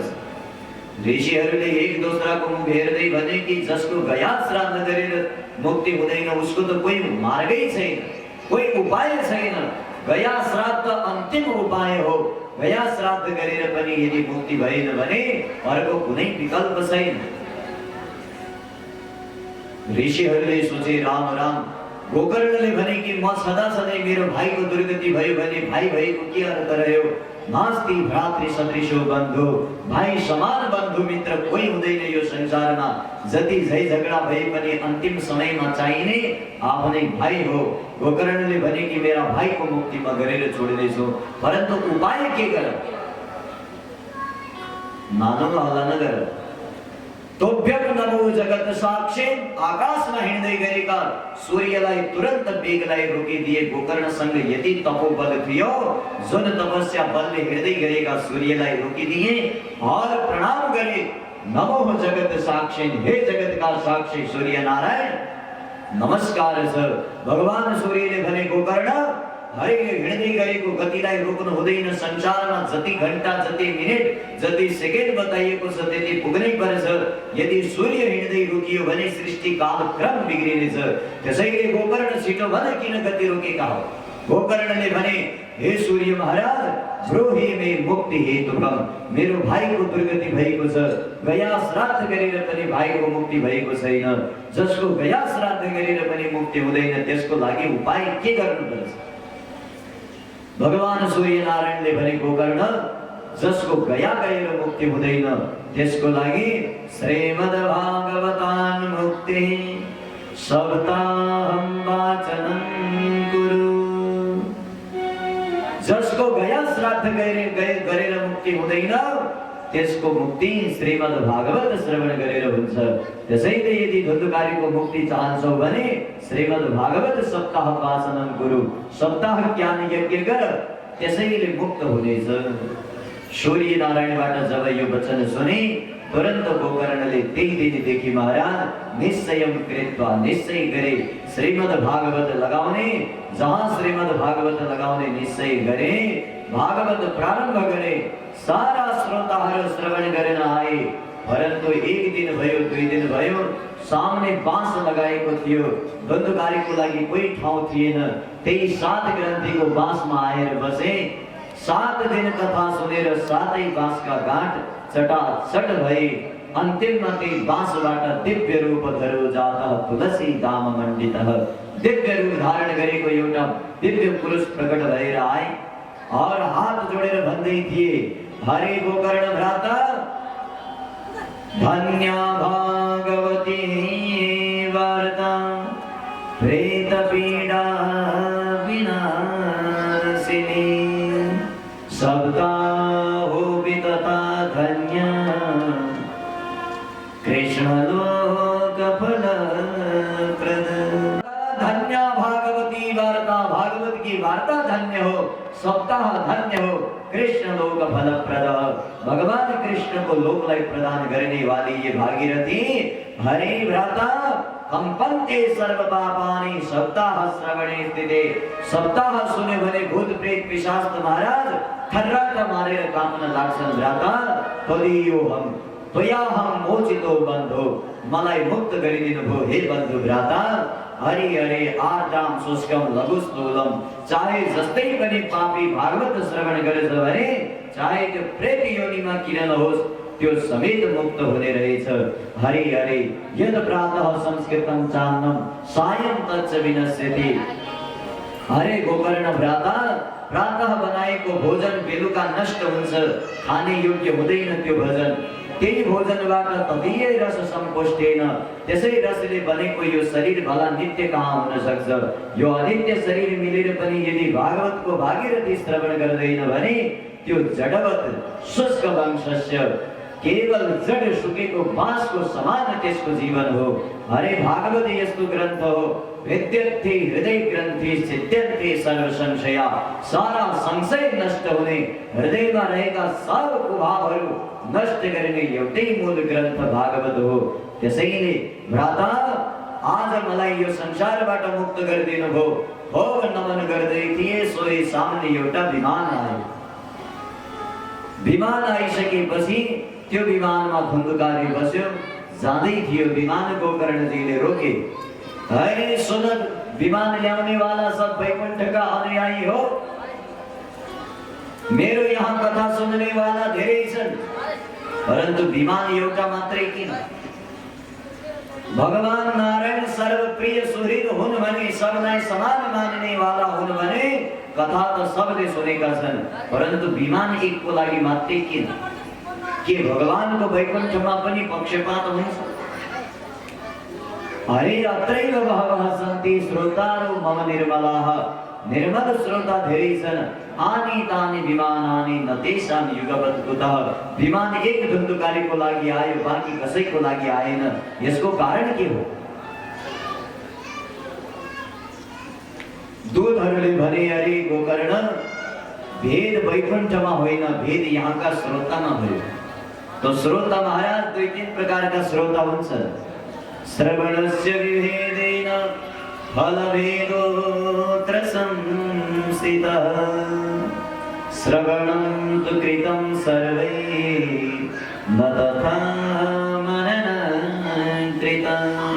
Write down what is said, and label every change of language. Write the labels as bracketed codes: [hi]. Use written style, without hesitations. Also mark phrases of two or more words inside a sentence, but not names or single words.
[ne] ऋषिहरूले एक दोस्राको मुख हेर्दै भने कि जसको गया श्राद्ध गरेर मुक्ति हुँदैन उसको त कोही मार्गै छैन, कोही उपाय छैन। गया श्राद्ध अन्तिम उपाय हो। गया श्राद्ध गरेर पनि यदि मुक्ति भएन भने अर्को कुनै विकल्प छैन। ऋषिहरूले सोचे, राम राम। गोकर्णले भने कि म सदा सधैँ मेरो भाइको दुर्गति भयो भने भाइ भएको के अर्थ रह्यो? [sa] नास्ति भ्रातृ सदृशो बन्धु, [ne] भाइ समान बन्धु मित्र कोही हुँदैन यो संसारमा। जति झै झगडा भए पनि अन्तिम समयमा चाहिने आफ्नै भाइ हो। गोकर्णले भने कि मेरा भाइको मुक्ति म गरेर छोड्दैछु, परन्तु उपाय के गरौँ? [sa] मानव हल्ला नगर। तोभ्यम नमो जगत साक्षी, [ne] आकाशमा हिँड्दै गरेका सूर्यलाई तुरन्त बेगलाई रोकिदिए। गोकर्णसँग यति तपोबल थियो, जुन तपस्या बलले हिँड्दै गरेका सूर्यलाई रोकिदिए और प्रणाम गरे। [sa] नमो जगत साक्षी, [ne] हे जगतका साक्षी सूर्य नारायण नमस्कार छ। भगवान सूर्यले भने, गोकर्ण हरे हिँड्दै गरेको गतिलाई रोक्नु हुँदैन। संसारमा जति घण्टा, जति मिनेट, जति सेकेन्ड बताइएको छ त्यति पुग्नै पर्छ। यदि सूर्य हिँड्दै रोकियो भने सृष्टि काल क्रम बिग्रिनेछ। त्यसैले गोकर्ण छिटो भन किन गति रोकेका हो? गोकर्णले भने, [sa] हे सूर्य महाराज द्रोही मे मुक्ति हेतुकम, [ne] मेरो भाइको दुर्गति भएको छ। गया श्राद्ध गरेर पनि भाइको मुक्ति भएको छैन। जसको गया श्राद्ध गरेर पनि मुक्ति हुँदैन त्यसको लागि उपाय के गर्नुपर्छ? भगवान सूर्य नारायणले भने, गोकर्ण जसको गया गएर मुक्ति हुँदैन त्यसको लागि [sa] श्रीमद्भागवतान् मुक्ति सप्ताहं वाचनं कुरु। [ne] जसको गया श्राद्ध गरेर मुक्ति हुँदैन त्यसको मुक्ति श्रीमद्भागवत श्रवण गरेर हुन्छ। त्यसैले यदि धुन्धुकारीको मुक्ति चाहन्छौ भने श्रीमद्भागवत सप्ताह [sa] वाचनं कुरु, [ne] सप्ताह ज्ञान यज्ञ गर, त्यसैले मुक्त हुनेछ। सूर्य नारायणबाट जब यो वचन सुने तुरन्त गोकर्णले त्यही दिनदेखि महाराज [sa] निश्चयं कृत्वा [ne] निश्चय गरे श्रीमद्भागवत लगाउने। जहाँ श्रीमद्भागवत लगाउने निश्चय गरे, भागवत प्रारम्भ गरे। सारा श्रोताहरू श्रवण गर्न आए, परन्तु एक दिन भयो, 2 दिन भयो, सामने बाँस लगाएको थियो। धुन्धुकारीको लागि कोही ठाउँ थिएन। त्यही 7 ग्रन्थीको बाँसमा आएर बसे। 7 दिन कथा सुनेर 7 बाँसका गाँठ चटाचट भए। अन्तिममा त्यही बाँसबाट दिव्य रूप [sa] धरो जातः तुलसी दाम मण्डितः, [ne] दिव्य रूप धारण गरेको एउटा दिव्य पुरुष प्रकट भएर आए और हात जोडेर भन्दै थिए, [sa] हरे गोकर्ण भ्राता धन्या भागवती वार्ता प्रेत पीडा विनाशिनी सप्ताहो वितता धन्या कृष्ण लोक फलप्रद। धन्य भागवती वार्ता, [hi] भागवत की वार्ता [ne] धन्य हो, सप्ताह धन्य हो, कृष्ण लोक फलप्रद। [hi] भगवान कृष्ण को लोकलाई प्रदान करने वाली ये भागीरथी [sa] हरे व्रता कंपन्ते सर्व पापानि सप्ताह श्रवणे स्थिते। [ne] सप्ताह सुने भने भूत प्रेत पिशाच महाराज थर्राटा मारेर कामना लाग्छन् [sa] व्रता तदियो हम त्वयाहम मोचितो बन्धो, [ne] मलाई मुक्त गरिदिनु भो हे बन्धु व्रता। [sa] हरि हरे आर्ताम शुष्कम लघु स्थूलम, [ne] चाहे जस्तै पनि पापी भागवत श्रवण गरेछ भने चाहे त्यो प्रेत योनिमा किन नहोस् त्यो समेत मुक्त हुने रहेछ। [sa] हरि हरे यद प्रातः संस्कृतं चान्नम सायं तच्च विनश्यति। [ne] हरे गोकर्ण व्रता प्रातः बनाएको भोजन बेलुका नष्ट हुन्छ, खाने योग्य हुँदैन त्यो भोजन। त्यही भोजनबाट [sa] तदीय रस संपुष्टेन, [ne] त्यसै रसले बनेको यो शरीर भला नित्य कहाँ हुन सक्छ। यो अनित्य शरीर मिलेर पनि यदि भागवतको भागीरथी श्रवण गर्दैन भने त्यो [sa] जडवत शुष्क वंशस्य [ne] केवल जड सुकेको बाँसको समान त्यसको जीवन हो। हरे भागवत यस्तो ग्रन्थ हो [sa] वेद्यन्ते हृदय ग्रन्थि सिद्ध्यन्ते सर्व संशया, [ne] सारा संशय नष्ट हुने, हृदयमा रहेका सब कुभावहरू नष्ट गर्ने एउटै मूल ग्रन्थ भागवत हो। त्यसैले भ्राता आज मलाई यो संसारबाट मुक्त गरिदिनु भो, भोग नमन गर्दै थिए सोही सामने एउटा विमान आयो। विमान आइसकेपछि त्यो विमानमा धुन्धुकारी बस्यो, जाँदै थियो विमान गोकर्णजीले रोके। हरे सुन, विमान ल्याउने वाला सब [hi] वैकुंठ का अनुयायी [ne] हो, मेरो यहाँ कथा [hi] सुनने वाला [ne] धेरै छन्, परन्तु विमान एउटा मात्रै किन? भगवान नारायण सर्वप्रिय सुहृद हुन् भने, सबलाई समान मान्ने वाला हुन् भने कथा त सबले सुनेका छन्, परन्तु विमान एकको लागि मात्रै किन? के भगवानको वैकुण्ठमा पनि पक्षपात हुन्छ? [sa] हरे अत्रैव बहवः सन्ति श्रोतारो मम निर्मलाः, [ne] निर्मल श्रोता धेरै छन्। [sa] आनी तानी विमानानि न तेषां युगपत् कुतः। [ne] विमान एक धुन्धुकारीको लागि आयो, बाँकी कसैको लागि आएन। यसको कारण के हो? दूतहरूले भने अरे गोकर्ण, भेद वैकुण्ठमा होइन, भेद यहाँका श्रोतामा भयो। तो श्रोता महाराज दुई तीन प्रकार का श्रोता हुन्छ। [sa] श्रवणस्य विभेदेन फलभेदोऽत्र संस्थितः, श्रवणं तु कृतं सर्वैः न तथा मननं कृतं।